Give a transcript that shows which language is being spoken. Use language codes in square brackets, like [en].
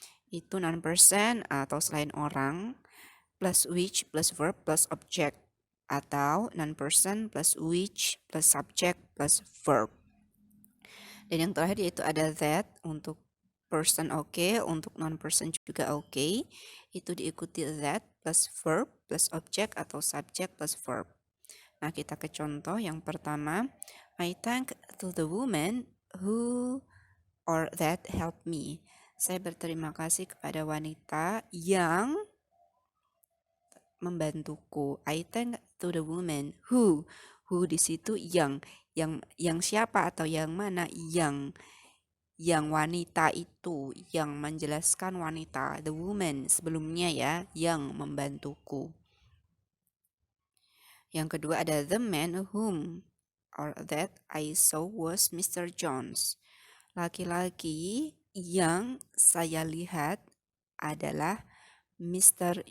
[id] Itu non-person atau selain orang plus which plus verb plus object, atau non-person plus which plus subject plus verb. Dan yang terakhir yaitu ada that untuk person untuk non-person juga itu diikuti that plus verb plus object atau subject plus verb. Nah, kita ke contoh yang pertama. [en] I thank to the woman who or that helped me. [id] Saya berterima kasih kepada wanita yang membantuku. [en] I thank to the woman who [id] di situ yang siapa atau yang mana, yang wanita itu, yang menjelaskan wanita, the woman sebelumnya ya, yang membantuku. Yang kedua ada [en] the man whom or that I saw was Mr. Jones. [id] Laki-laki yang saya lihat adalah Mr.